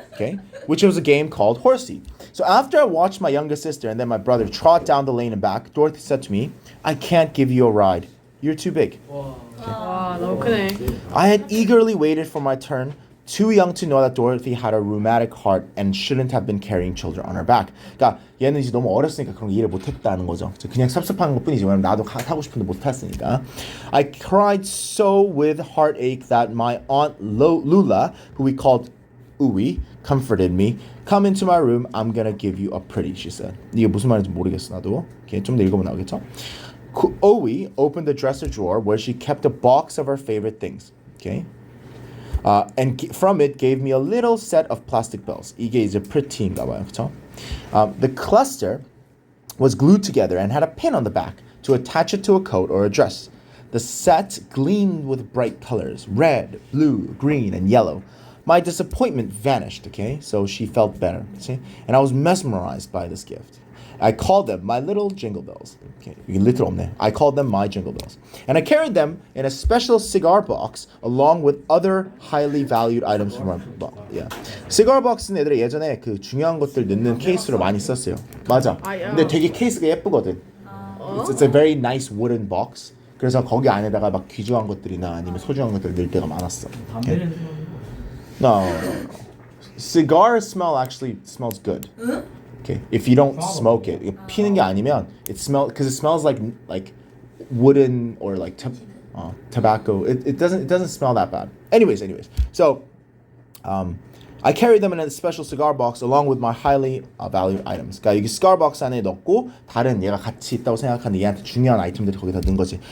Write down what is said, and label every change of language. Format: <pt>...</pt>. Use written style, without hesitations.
<en>Okay, which was a game called Horsey. So after I watched my younger sister and then my brother trot down the lane and back, Dorothy said to me, "I can't give you a ride. You're too big."</en> <ko>와, 너무 크네.</ko> <en>I had eagerly waited for my turn, too young to know that Dorothy had a rheumatic heart and shouldn't have been carrying children on her back.</en> <ko>그러니까 얘는 이제 너무 어렸으니까 그런 거 이해를 못했다는 거죠. 그냥 섭섭한 것뿐이지. 왜냐면 나도 타고 싶은데 못탔으니까.</ko> <en>I cried so with heartache that my aunt Lula, who we called Uwi, comforted me. "Come into my room. I'm gonna give you a pretty," she said.</en> <ko>이게 무슨 말인지 모르겠어 나도. Okay, 좀 더 읽어보면 나오겠죠?</ko> <en>Uwi opened the dresser drawer where she kept a box of her favorite things. Okay. And from it gave me a little set of plastic bells.</en> <ko>이게 이제 pretty인가 봐요, 그렇죠?</ko> <en>The cluster was glued together and had a pin on the back to attach it to a coat or a dress. The set gleamed with bright colors: red, blue, green, and yellow. My disappointment vanished, okay? So she felt better, see? And I was mesmerized by this gift. I called them my little jingle bells. Okay,</en> <ko>이게 little 없네.</ko> <en>I called them my jingle bells. And I carried them in a special cigar box along with other highly valued items from our box. Yeah.</en> <ko>cigar box는 애들이 예전에 그 중요한 것들 넣는 케이스로 많이 썼어요. 맞아. 근데 되게 케이스가 예쁘거든.</ko> <en>It's a very nice wooden box.</en> <ko>그래서 거기 안에다가 막 귀중한 것들이나 아니면 소중한 것들 넣을 때가 많았어. 담배는</ko> <en>No. Cigar smell actually smells good. Okay, if you don't smoke it,</en> <ko>피는 게 아니면</ko> <en>it smells like wooden or like tobacco. It doesn't smell that bad. Anyways. So, I carried them in a special cigar box along with my highly valued items.</en> <ko>그러니까 여기 cigar box 안에 넣고 다른 얘가 같이 있다고 생각하는 얘한테 중요한 아이템들이 거기다 넣은 거지.</ko>